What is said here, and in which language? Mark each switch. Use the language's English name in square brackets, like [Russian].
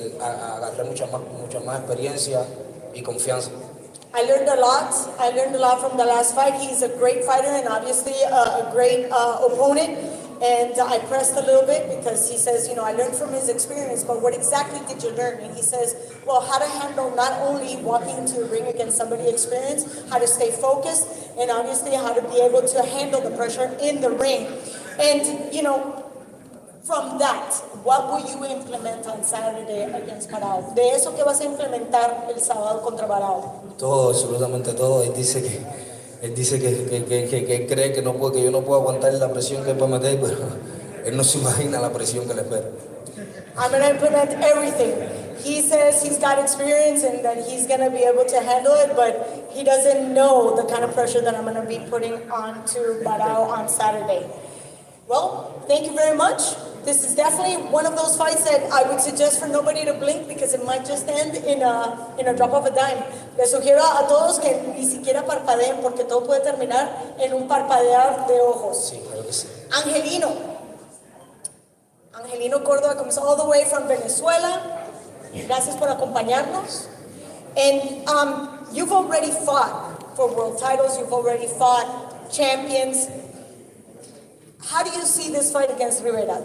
[Spanish] Agarré mucha más experiencia y confianza. [English] I learned a lot. I learned a lot from the last fight. He's a great fighter and obviously a great opponent. And I pressed a little bit because he says, I learned from his experience, but what exactly did you learn? And he says, well, how to handle not only walking into the ring against somebody experienced, how to stay focused, and obviously how to be able to handle the pressure in the ring. And, from that, what will you implement on Saturday against Barao? [Spanish] De eso, ¿qué vas a implementar el sábado contra Barao? Todo, absolutamente todo. Él dice que él cree que yo no puedo aguantar la presión que él va a meter, pero él no se imagina la presión que le espera. [English] I'm going to implement everything. He says he's got experience and that he's going to be able to handle it, but he doesn't know the kind of pressure that I'm going to be putting onto Barao on Saturday. Well, thank you very much. This is definitely one of those fights that I would suggest for nobody to blink because it might just end in a drop of a dime. [Spanish] Les sugiero a todos que ni siquiera parpadeen porque todo puede terminar en un parpadear de ojos. Sí, claro que sí. [English] Angelino Córdoba comes all the way from Venezuela. [Spanish] Gracias por acompañarnos. [English] And you've already fought for world titles. You've already fought champions. How do you see this fight against Rivera?